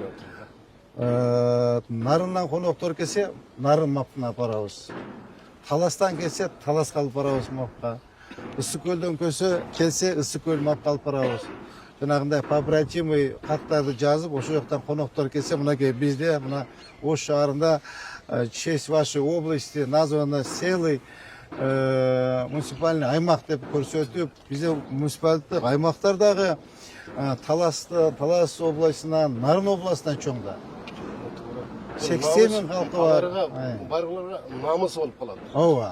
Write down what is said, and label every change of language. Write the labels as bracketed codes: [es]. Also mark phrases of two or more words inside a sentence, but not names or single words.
[ky] Нарындан коноктор келсе, Нарын мапына апарабыз. Таластан келсе, Таласка алып барабыз мапка. Ысык көлдөн келсе, Ысык көл мапка алып барабыз. Жанагындай побратимый каттарды жазып, ошол жактан коноктор келсе, мынакей бизде мына Ош шаарында [ru] в честь вашей области названо селый [ky] муниципальный аймак деп көрсөтүп, бизде муниципалдык аймактар дагы Талас областынан, Нарын областынан чоң да. 80 миң халкы бар. Баргыларга намыс болуп калат. Ооба.